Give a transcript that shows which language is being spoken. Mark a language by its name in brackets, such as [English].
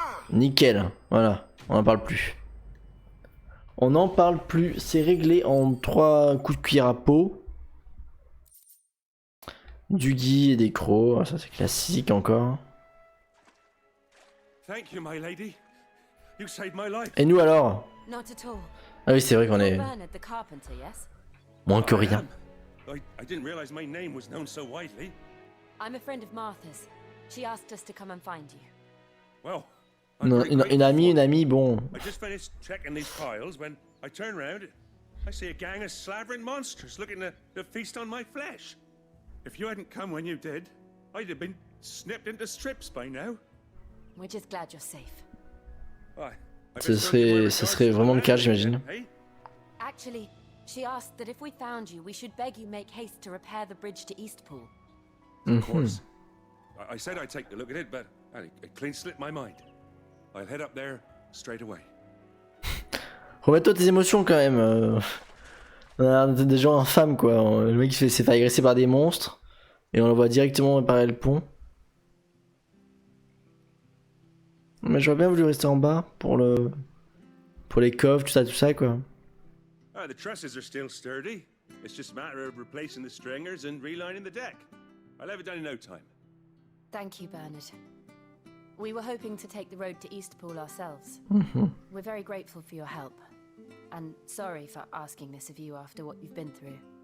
[French] Nickel, voilà, on n'en parle plus. On n'en parle plus, c'est réglé en 3 coups de cuillère à peau. Du gui et des crocs, ça c'est classique encore. [English] Thank you, my lady. You saved my life. [French] Et nous alors? [English] Not at all. [French] Ah oui, c'est vrai qu'on est [English] Bernard the carpenter, yes? [French] moins que rien. [English] I didn't realize my name was known so widely. I'm a friend of Martha's. She asked us to come and find you. Well, [French] Non, une amie, bon. [English] I just finished checking these piles when I turn round. I see a gang of slavering monsters looking to feast on my flesh. If you hadn't come when you did, I'd have been snipped into strips by now. We're just glad you're safe. Why? [French] Ce serait vraiment le cas, j'imagine. [English] Hey? Actually, she asked that if we found you, we should beg you make haste to repair the bridge to Eastpool. Of course. I said I'd take a look at it, but it clean slipped my mind. I'll head up there straight away. [French] Remets-toi tes émotions quand même. On a des gens infâmes quoi. Le mec s'est fait agresser par des monstres et on le voit directement réparer le pont. Mais j'aurais bien voulu rester en bas pour les coffres, tout ça quoi. [English] The trusses are still sturdy. It's just a matter of replacing the stringers and relining the deck. I'll have it done in no time. Thank you, Bernard. We were hoping to take the road to Eastpool ourselves. We're very grateful for your help. And sorry for asking this of you after what you've been through.